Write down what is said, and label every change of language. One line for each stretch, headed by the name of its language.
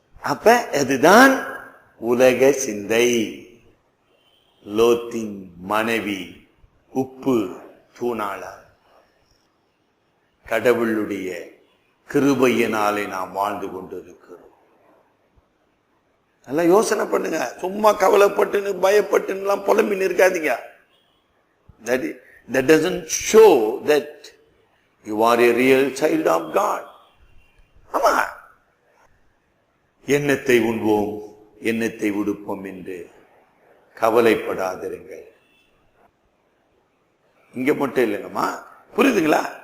Tamil: அப்ப அதுதான் உலக சிந்தை. லோத்தின் மனைவி உப்பு தூணாளா. கடவுளுடைய கிருபையினாலே நாம் வாழ்ந்து கொண்டிருக்கிறோம். நல்லா யோசனை பண்ணுங்க. சும்மா கவலைப்பட்டுன்னு பயப்பட்டுன்னு புலம்பின்னு இருக்காதீங்க.
English: That doesn't show that you are a real child of God.
Tamil: ஆமா, எண்ணத்தை உண்போம் எண்ணத்தை உடுப்போம் என்று கவலைப்படாதிருங்கள். இங்க மட்டும் இல்லைங்கம்மா, புரியுதுங்களா?